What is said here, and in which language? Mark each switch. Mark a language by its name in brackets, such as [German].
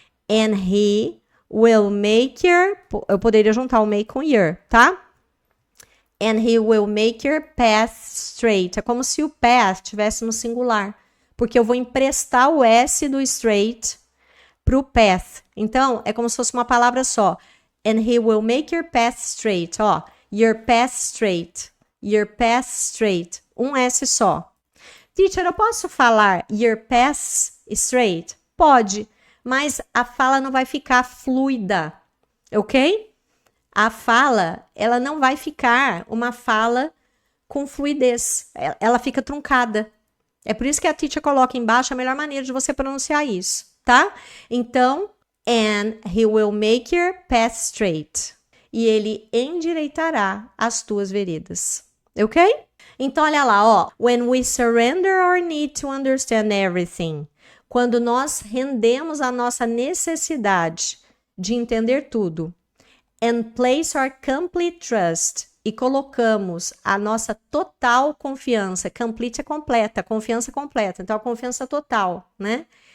[English] And he will make your... [Portuguese] Eu poderia juntar o make com your, tá? [English] And he will make your path straight. [Portuguese] É como se o path tivesse no singular. Porque eu vou emprestar o S do straight pro path. Então, é como se fosse uma palavra só. [English] And he will make your path straight. Ó, your path straight. Your path straight. Um S só. [Portuguese] Teacher, eu posso falar [English] your path straight? [Portuguese] Pode, mas a fala não vai ficar fluida, ok? A fala, ela não vai ficar uma fala com fluidez. Ela fica truncada. É por isso que a teacher coloca embaixo a melhor maneira de você pronunciar isso, tá? [English] Então, and he will make your path straight. [Portuguese] E ele endireitará as tuas veredas. Ok? Então, olha lá, ó. [English] When we surrender our need to understand everything. [Portuguese] Quando nós rendemos a nossa necessidade de entender tudo. [English] And place our complete trust. [Portuguese] E colocamos a nossa total confiança. Complete é completa, confiança completa. Então, a confiança total, né?